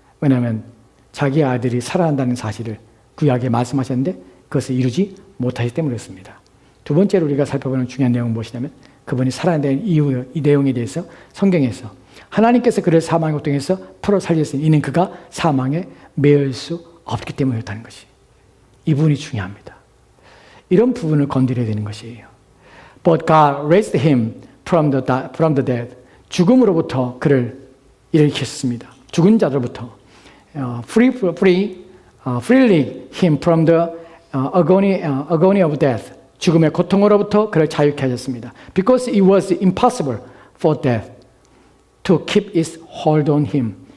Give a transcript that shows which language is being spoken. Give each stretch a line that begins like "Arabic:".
Korean: 왜냐하면 자기 아들이 살아난다는 사실을 구약에 말씀하셨는데 그것을 이루지 못하기 때문에 그렇습니다. 두 번째로 우리가 살펴보는 중요한 내용은 무엇이냐면 그분이 살아난다는 이유, 이 내용에 대해서 성경에서 하나님께서 그를 사망의 고통에서 풀어 살렸으니 이는 그가 사망에 매일 수 없기 때문에 그렇다는 것이. 이 부분이 중요합니다. 이런 부분을 건드려야 되는 것이에요.
English: But God raised him from the dead.
Korean: 죽음으로부터 그를 일으켰습니다. 죽은 자들로부터
English: freely him from the agony of death.
Korean: 죽음의 고통으로부터 그를 자유케 하셨습니다.
English: Because it was impossible for death to keep its hold on him.